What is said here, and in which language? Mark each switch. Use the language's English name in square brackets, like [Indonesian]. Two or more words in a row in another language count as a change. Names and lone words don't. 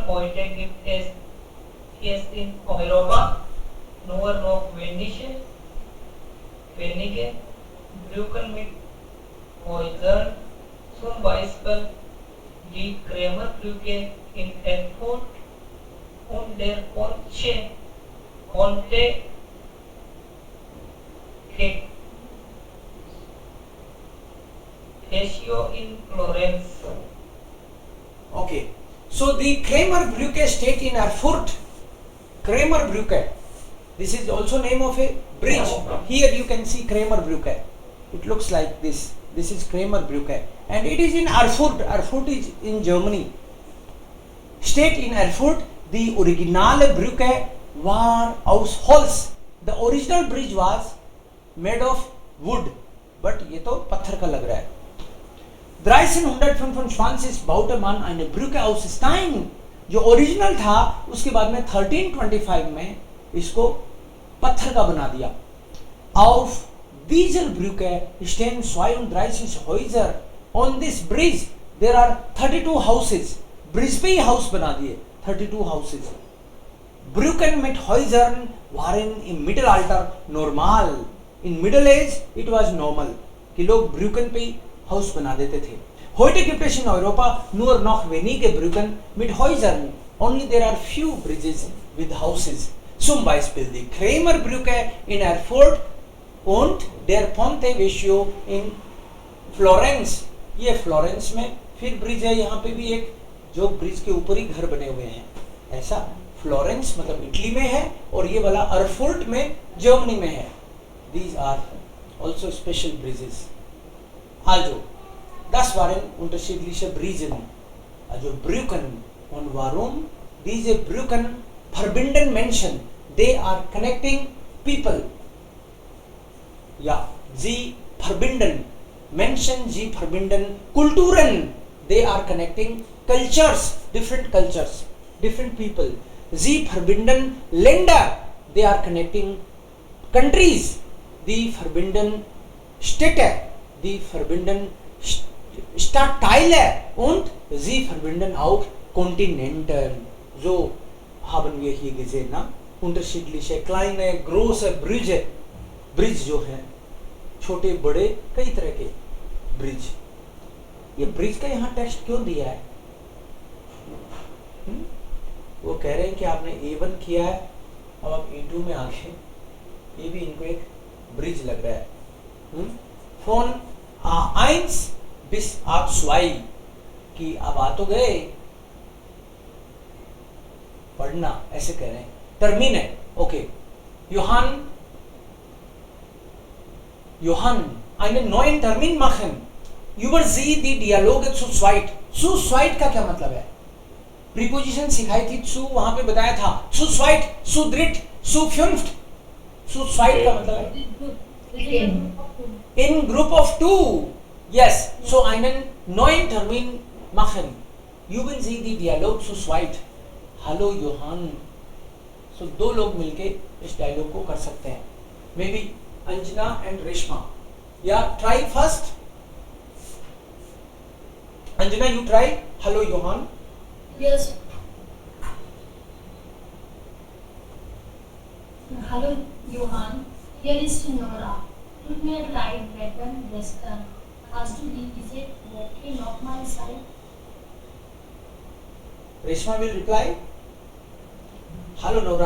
[German] Heute gibt es in Europa nur noch wenige Brücken mit Häusern, zum Beispiel die Krämerbrücke in Erfurt und der Ponte Vecchio in Florence. Okay. [English] So the Krämerbrücke [German] steht in Erfurt. [English] Krämerbrücke. This is also name of a bridge. Here you can see Kramerbrücke. It looks like this. This is Kramerbrücke, and it is in Erfurt. Erfurt is in Germany. State in Erfurt. [German] The originale Brücke war aus Holz. [English] The original bridge was made of wood, but [Hindi] ये तो पत्थर का लग रहा है. [German] 1325 baute man eine Brücke aus Stein. [Hindi] जो ओरिजिनल था उसके बाद में 1325 में इसको पत्थर का बना दिया. [German] Auf dieser Brücke stehen 32 Häuser. [English] On this bridge there are 32 houses. [Hindi] ब्रिज पे ही हाउस बना दिए 32 houses. [German] Brücken mit Häusern waren im Mittelalter normal. [English] In Middle Age it was normal [Hindi] कि लोग Brücken पे ही हाउस बना देते थे. [German] Heute gibt es in Europa nur noch wenige Brücken mit Häusern. [English] Only there are few bridges with houses. [German] Zum Beispiel die Kramerbrücke in Erfurt und der Ponte Vecchio in Florence. [Hindi] ये फ्लोरेंस में फिर ब्रिज है. यहाँ पे भी एक जो ब्रिज के ऊपर ही घर बने हुए हैं. ऐसा फ्लोरेंस मतलब इटली में है और ये वाला अरफुर्ट में जर्मनी में है. [English] These are also special bridges. [German] Also, das waren unterschiedliche Brücken. Also Brücken. Und warum? Diese Brücken verbinden Menschen. [English] They are connecting people. [German] Ja, sie verbinden Menschen, sie verbinden Kulturen. [English] They are connecting cultures, different people. [German] Sie verbinden Länder. They are connecting countries. Die verbinden Städte. Die verbinden Stadtteile und sie verbinden auch Kontinente. So haben wir hier gesehen, na? Unterschiedliche kleine, große Brüche. [Hindi] ब्रिज जो है छोटे बड़े कई तरह के ब्रिज. ये ब्रिज का यहाँ टेक्स्ट क्यों दिया है? वो कह रहे हैं कि आपने A1 किया है, अब आप A2 में आ गए. ये भी इनको एक ब्रिज लग रहा है. फोन A1 bis A2 कि अब आ तो गए, पढ़ना ऐसे कह रहे हैं. [German] टर्मिने ओके. Johann, einen neuen Termin machen. Über sie die Dialoge zu zweit. Zu zweit [Hindi] का क्या मतलब है? प्रीपोजिशन सिखाई थी zu, वहां पे बताया था [German] zu zweit, zu dritt, zu fünft. zu zweit [Hindi] का मतलब है [English] in group of two. Yes, so [German] einen neuen Termin machen. Üben Sie die Dialog zu zweit. Hallo Johann. [Hindi] So दो लोग मिलके इस डायलॉग को कर सकते हैं. [English] Maybe Anjana and Reshma. Yeah, try first. Anjana, you try. Hello, Johann. Yes. [German] Hallo Johann, hier ist Nora. Tut mir leid wegen gestern. Hast du diese Woche nochmal Zeit? [English] Reshma will reply. [German] Hallo Nora.